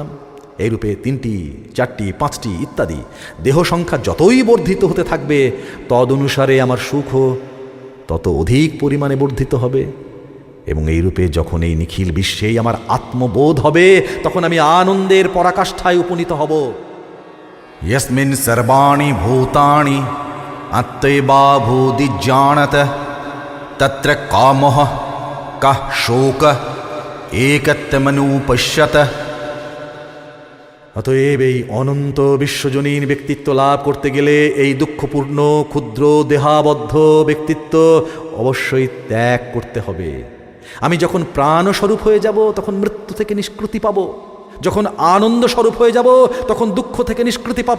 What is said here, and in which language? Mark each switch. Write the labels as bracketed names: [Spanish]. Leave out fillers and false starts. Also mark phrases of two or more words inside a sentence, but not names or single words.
[Bangla] এইরূপে 3টি, 4টি, 5টি ইত্যাদি দেহ সংখ্যা যতই বর্ধিত হতে থাকবে, তদনুসারে আমার সুখও তত অধিক পরিমাণে বর্ধিত হবে। এবং এইরূপে যখন এই নিখিল বিশ্বেই আমার আত্মবোধ হবে, তখন আমি আনন্দের পরাকাষ্ঠায় উপনীত হব। [Sanskrit] यस्मिन् सर्वाणि भूतानि अत्येवाभूदिज्जानत तत्र कामः कः शोकः एकत्वमनुपश्यत। [Bangla] অতএব এই অনন্ত বিশ্বজনীন ব্যক্তিত্ব লাভ করতে গেলে এই দুঃখপূর্ণ ক্ষুদ্র দেহাবদ্ধ ব্যক্তিত্ব অবশ্যই ত্যাগ করতে হবে। আমি যখন প্রাণস্বরূপ হয়ে যাব, তখন মৃত্যু থেকে নিষ্কৃতি পাব। যখন আনন্দ স্বরূপ হয়ে যাব, তখন দুঃখ থেকে নিষ্কৃতি পাব।